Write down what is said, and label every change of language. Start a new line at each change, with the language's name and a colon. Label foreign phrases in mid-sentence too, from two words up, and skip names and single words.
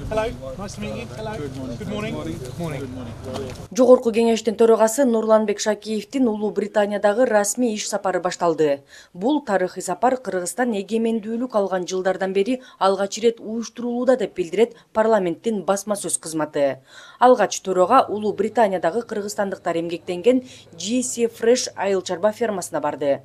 English: Hello, nice to meet you. Hello. Good morning. Morning.
Kyrgyz: Жогорку кеңештин төрагасы Нурланбек Шакиевдин Улуу Британиядагы расмий иш сапары башталды. Бул тарыхый сапар Кыргызстан эгемендүүлүк алган жылдардан бери алгач ирет уюштурулууда деп билдирет парламенттин басма сөз кызматы. Алгач төрага Улуу Британиядагы кыргызстандыктар эмгектенген GC Fresh айыл чарба фермасына барды.